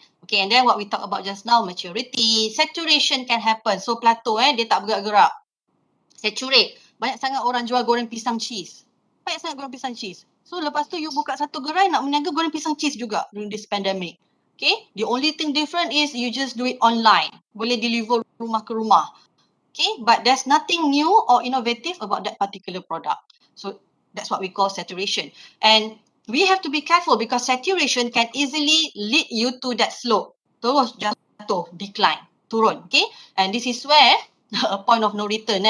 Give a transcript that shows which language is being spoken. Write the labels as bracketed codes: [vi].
[en] Okay, and then what we talk about just now, maturity, saturation can happen. [ms] So plateau dia tak bergerak-gerak. [en] Saturate. [ms] Banyak sangat orang jual goreng pisang cheese. Banyak sangat goreng pisang cheese. So lepas tu you buka satu gerai nak meniaga goreng pisang cheese juga [en] during this pandemic. Okay, the only thing different is you just do it online. [ms] Boleh deliver rumah ke rumah. [en] Okay, but there's nothing new or innovative about that particular product. So that's what we call saturation. And we have to be careful because saturation can easily lead you to that slope. [ms] Terus jatuh, decline, turun. Okay, [en] and this is where a point of no return.